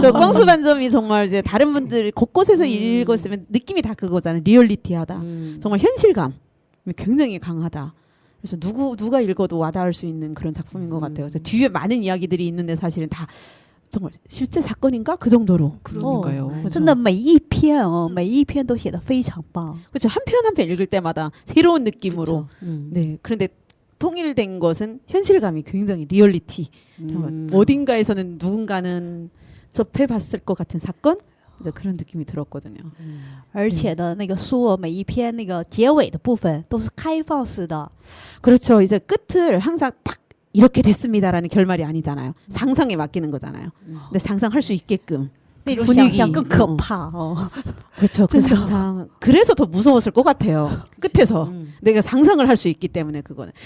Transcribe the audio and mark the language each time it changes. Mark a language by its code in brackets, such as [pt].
[ko] 저 꽝수 반점이 정말 이제 다른 분들이 곳곳에서 읽었으면 느낌이 다 그거잖아요. 리얼리티하다. 정말 현실감 굉장히 강하다. 그래서 누가 읽어도 와닿을 수 있는 그런 작품인 것 같아요. 그래서 뒤에 많은 이야기들이 있는데 사실은 다 정말 실제 사건인가 그 정도로. 그러니까요. [zh] 真的每一篇每一篇都写得非常棒。 [ko] 그렇죠. 한 편 한 편 읽을 때마다 새로운 느낌으로. 그쵸. 네. 그런데 통일된 것은 현실감이 굉장히 리얼리티. 정말 어딘가에서는 누군가는 접해봤을 것 같은 사건. 이제 그런 느낌이 들었거든요. [zh] 而且呢，那个书每一篇那个结尾的部分都是开放式的， [ko] 그렇죠. 이제 끝을 항상 딱 이렇게 됐습니다라는 결말이 아니잖아요. 상상에 맡기는 거잖아요. 근데 상상할 수 있게끔 [zh] 那种 [ko] 분위기 [zh] 想象更可怕哦。 [ko] 그렇죠. 그 상상. 그래서 더 무서웠을 것 같아요. 끝에서 내가 상상을 할 수 있기 때문에 그거는.